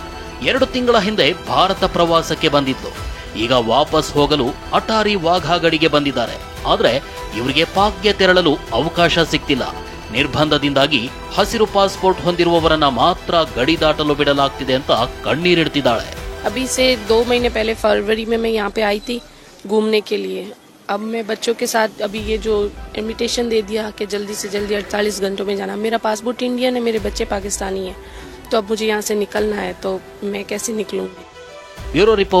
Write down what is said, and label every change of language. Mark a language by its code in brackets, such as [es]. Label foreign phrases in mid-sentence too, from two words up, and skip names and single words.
[kn] 2 ತಿಂಗಳ ಹಿಂದೆ ಭಾರತ ಪ್ರವಾಸಕ್ಕೆ ಬಂದಿದ್ದು. ಈಗ ವಾಪಸ್ ಹೋಗಲು ಅಟಾರಿ ವಾಘಾ ಗಡಿಗೆ ಬಂದಿದ್ದಾರೆ. ಆದ್ರೆ ಇವರಿಗೆ ಪಾಕ್ಗೆ ತೆರಳಲು ಅವಕಾಶ ಸಿಗ್ತಿಲ್ಲ. ನಿರ್ಬಂಧದಿಂದಾಗಿ ಹಸಿರು ಪಾಸ್ಪೋರ್ಟ್ ಹೊಂದಿರುವವರನ್ನ ಮಾತ್ರ ಗಡಿ ದಾಟಲು ಬಿಡಲಾಗ್ತಿದೆ ಅಂತ ಕಣ್ಣೀರಿಡ್ತಿದ್ದಾಳೆ. [hi] अभी से 2 महीने पहले फरवरी में मैं यहाँ पे आई थी घूमने के लिए. अब मैं बच्चों के साथ अभी ये जो इन्विटेशन दे दिया कि जल्दी से जल्दी 48 घंटों में जाना. मेरा पासपोर्ट इंडियन है, मेरे बच्चे पाकिस्तानी हैं, तो अब मुझे यहाँ से निकलना है, तो मैं कैसे निकलूंगी.